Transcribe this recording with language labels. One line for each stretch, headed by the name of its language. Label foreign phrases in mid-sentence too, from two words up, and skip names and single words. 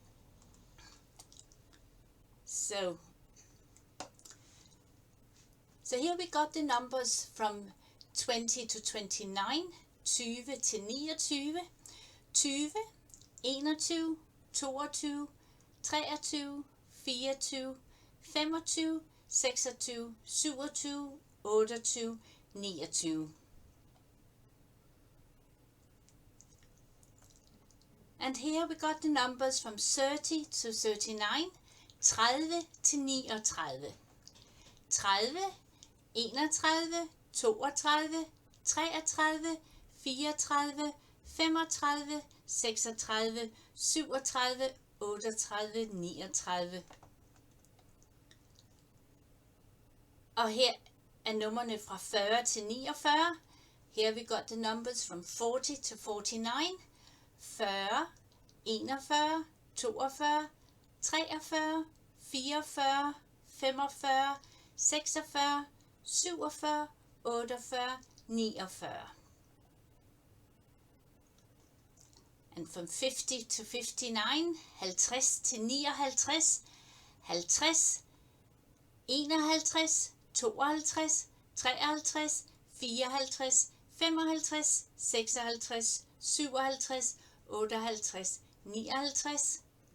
English: So here we got the numbers from 20 to 29, 20 til 29, 20, 21, 22, 23, 24, 25, 26, 27, 28, 29. And here we got the numbers from 30 to 39, 30 til 39, 30, 31, 32, 33, 34, 35, 36, 37, 38, 39.
Danish: Og her er numrene fra 40 til 49.
English: Here we got the numbers from 40 to 49. 40, 41, 42, 43, 44, 45, 46, 47, 48, 49. And from 50 to 59, 50 til 59, 50, 51, 52, 53, 54, 55, 56, 57, 58, 59.